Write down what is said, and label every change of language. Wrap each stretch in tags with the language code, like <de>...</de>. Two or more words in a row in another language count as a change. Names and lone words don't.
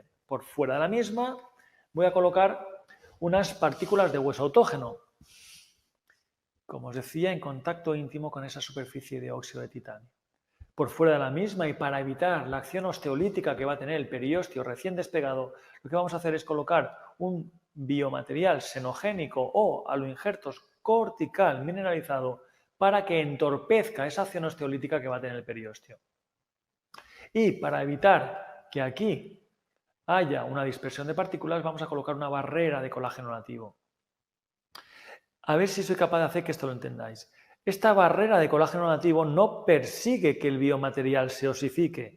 <es>Por fuera de la misma, voy a colocar unas partículas de hueso autógeno, como os decía, en contacto íntimo con esa superficie de óxido de titanio. Por fuera de la misma, y para evitar la acción osteolítica que va a tener el periósteo recién despegado, lo que vamos a hacer es colocar un biomaterial xenogénico o aloinjertos cortical mineralizado para que entorpezca esa acción osteolítica que va a tener el periósteo. Y para evitar que aquí haya una dispersión de partículas, vamos a colocar una barrera de colágeno nativo. A ver si soy capaz de hacer que esto lo entendáis. Esta barrera de colágeno nativo no persigue que el biomaterial se osifique.</es>